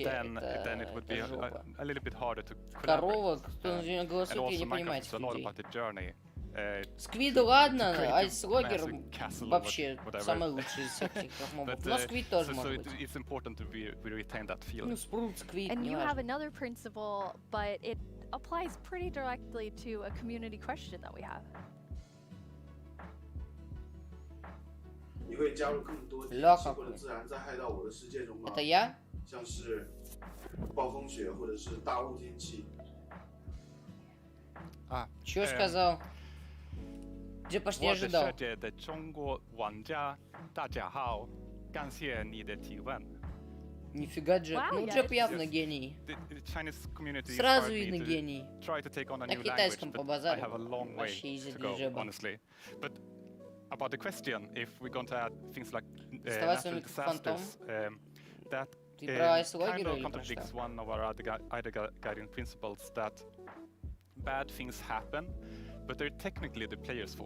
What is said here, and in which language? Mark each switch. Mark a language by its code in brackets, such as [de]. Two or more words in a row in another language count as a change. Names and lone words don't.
[en] then it would be a little bit harder to [ru] корова, кто голосует, я не понимаю этих людей. Сквиду ладно, айслогер вообще самый лучший из всех этих мобов, но сквид тоже может быть. Ну, спрут, сквид, [en] And [ru] не [en] you have [ru] важно. [en] another principle, but it applies pretty directly to a community question that we have. [ru] Ля какой. Это я? [zh] 暴风雪或者是大雾天气。 [ru] Чё сказал? Где почти не ожидал. [zh] 我的世界的中国玩家，大家好，感谢你的提问。 [ru] Нифига, Джек. Ну, Джек явно гений. Сразу видно гений. На китайском побазарю. Вообще изи для Джеба. [en] About the question, if we're going to add things like natural disasters, that kind of contradicts one of our other guiding principles that bad things happen, but they're technically the player's fault.